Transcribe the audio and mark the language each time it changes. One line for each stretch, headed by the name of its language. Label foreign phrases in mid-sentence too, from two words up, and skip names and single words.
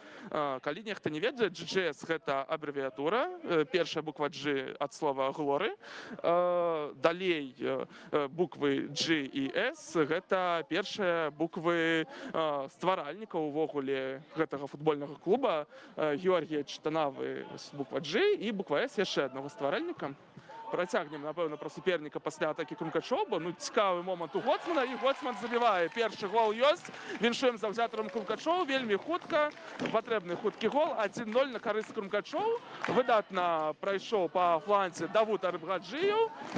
Belarusian: Калі нехта не ведае, GGS гэта абрэвіатура, першая буква G ад слова глоры. Далей буквы G і S гэта першыя буквы стваральніка увогуле гэтага футбольнага клуба. Георгія Чтанавы, буква G, і буква S яшчэ аднаго стваральніка. Працягнем, напэўна, пра суперніка пасля атакі крумкачоў, бо цікавы момант у Гоцмана, і Гоцман забівае. Першы гол ёсць, віншуем заўзятарам крумкачоў, вельмі хутка, патрэбны хуткі гол, 1-0 на карысць крумкачоў. Выдатна прайшоў па фланзе Давуд Арып Гаджыеў.